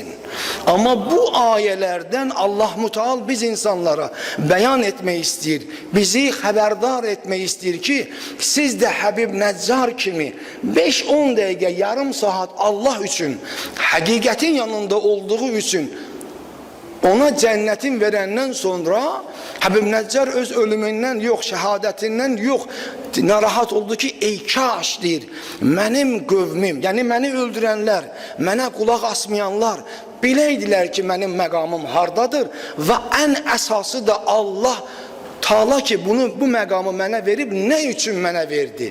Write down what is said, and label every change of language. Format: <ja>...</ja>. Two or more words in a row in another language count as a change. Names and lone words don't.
<tr>Ama bu ayelerden Allah Müteal biz insanlara beyan etmeyi istəyir. Bizi haberdar etmeyi istəyir ki siz de Habib Neccar kimi 5-10 dakika, yarım saat Allah için, hakikatin yanında olduğu için</tr> <az>ona cənnətin verəndən sonra Həbib Nəccar öz ölümündən yox, şəhadətindən yox, narahat oldu ki, ey kaş deyir, mənim qövmüm, yəni məni öldürənlər, mənə qulaq asmayanlar biləydilər ki, mənim məqamım hardadır və ən əsası da Allah Taala ki, bu məqamı mənə verib, nə üçün mənə verdi?</az>